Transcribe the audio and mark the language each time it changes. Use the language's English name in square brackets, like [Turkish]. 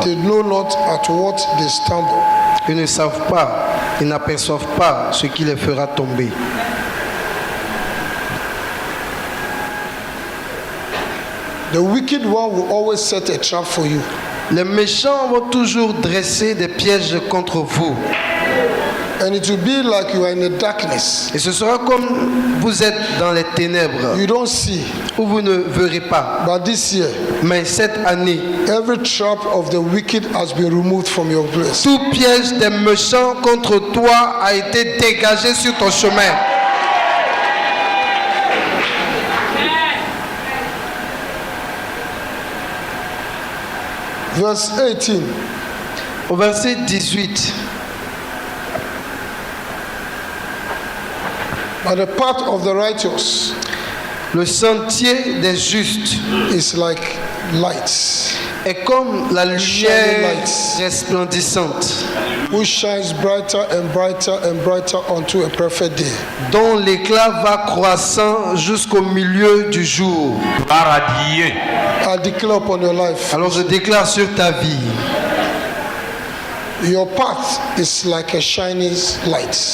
[English] They know not at what they stumble. [French] Ils ne savent pas, ils n'aperçoivent pas ce qui les fera tomber. [English] The wicked one will always set a trap for you. [French] Les méchants vont toujours dresser des pièges contre vous. [English] And it will be like you are in the darkness. [French] Et ce sera comme vous êtes dans les ténèbres, [English] You don't see. [French] où vous ne verrez pas. [English] But this year, [French] Mais cette année, [English] every trap of the wicked has been removed from your place. [French] tout piège des méchants contre toi a été dégagé sur ton chemin. [English] Verse 18. [French] Au verset 18. [English] But the path of the righteous [French] Le sentier des justes [English] is like lights, [French] est comme la [English] Shining [French] lumière [English] lights. [French] resplendissante, [English] which shines brighter and brighter and brighter unto a perfect day. [French] dont l'éclat va croissant jusqu'au milieu du jour. Paradis. [English] I declare upon your life, [French] Alors je déclare sur ta vie, [English] your path is like a shining light.